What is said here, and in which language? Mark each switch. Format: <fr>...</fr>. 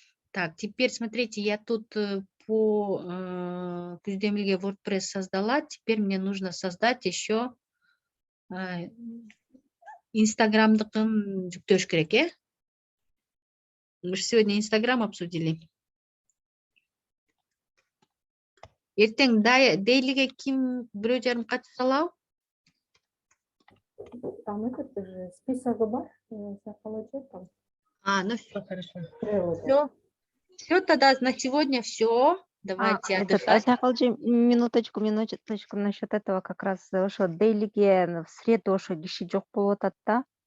<ru>Так, теперь смотрите, я тут по көздөмөлгө WordPress создала. Теперь мне нужно создать еще</ru> <ky>инстаграмдыкын жүктөш керек,</ky> <ru>Мы же сегодня Инстаграм обсудили.</ru> <ky>Эртең дейлиге ким бирөө жарым катыша алабы?</ky> <ru>Там этот же список бар, получается там. Ну все, хорошо. Все. Все, тогда на сегодня все. Давайте отдыхать.</ru> <ky>Айсакалжи,</ky> <ru>минуточку насчет этого как раз</ru> <ky>ошо дейлиге в среду ошо киши жок болуп атат да.</ky>